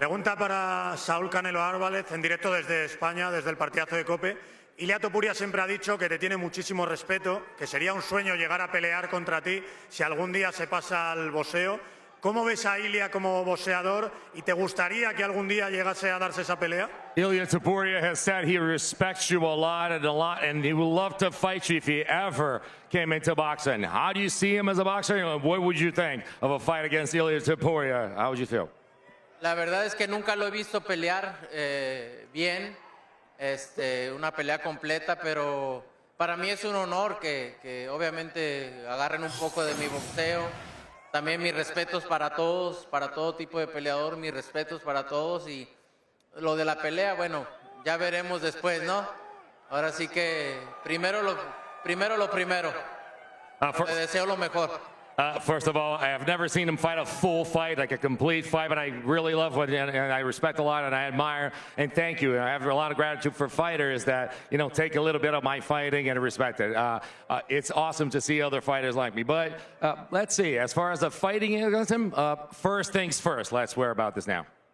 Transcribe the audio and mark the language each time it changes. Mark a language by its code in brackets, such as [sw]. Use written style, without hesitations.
[es] Pregunta para Saúl Canelo Álvarez en directo desde España, desde el partidazo de COPE. Ilia Topuria siempre ha dicho que te tiene muchísimo respeto, que sería un sueño llegar a pelear contra ti si algún día se pasa al boxeo. ¿Cómo ves a Ilia como boxeador y te gustaría que algún día llegase a darse esa pelea? [en] Ilia Topuria has said he respects you a lot, and he would love to fight you if he ever came into boxing. How do you see him as a boxer? What would you think of a fight against Ilia Topuria? How would you feel? [es] La verdad es que nunca lo he visto pelear bien, una pelea completa, pero para mí es un honor que obviamente agarren un poco de mi boxeo. También mis respetos para todos, para todo tipo de peleador, mis respetos para todos. Y lo de la pelea, bueno, ya veremos después, ¿no? Ahora sí que primero lo primero. Le deseo lo mejor. [en] First of all, I have never seen him fight a full fight, like a complete fight, but I really love what, and I respect a lot, and I admire, and thank you. And I have a lot of gratitude for fighters that, take a little bit of my fighting and respect it. It's awesome to see other fighters like me. But let's see, as far as the fighting against him, first things first. Let's swear about this now.